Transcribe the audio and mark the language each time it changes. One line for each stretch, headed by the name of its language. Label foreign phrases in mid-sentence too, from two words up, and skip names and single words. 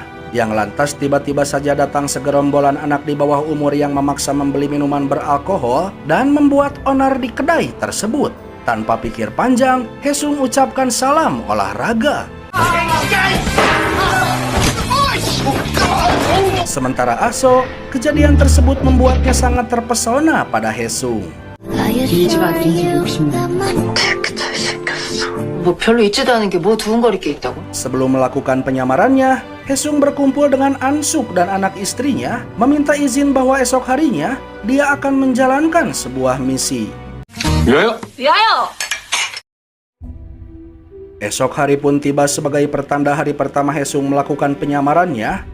Indonesian: Yang lantas tiba-tiba saja datang segerombolan anak di bawah umur yang memaksa membeli minuman beralkohol dan membuat onar di kedai tersebut. Tanpa pikir panjang, Haesung ucapkan salam olahraga. Sementara Ah-so, kejadian tersebut membuatnya sangat terpesona pada Haesung.
Korean: 이 집 아들인지 욕심내. 되게 잘생겼어. 뭐 별로 있지도 않은 게 뭐 두근거릴 게 있다고?
Indonesian: Sebelum melakukan penyamarannya, Haesung berkumpul dengan Ansuk dan anak istrinya, meminta izin bahwa esok harinya dia akan menjalankan sebuah misi.
Korean: 위하여! 위하여!
Indonesian: Esok hari pun tiba sebagai pertanda hari pertama Haesung melakukan penyamarannya.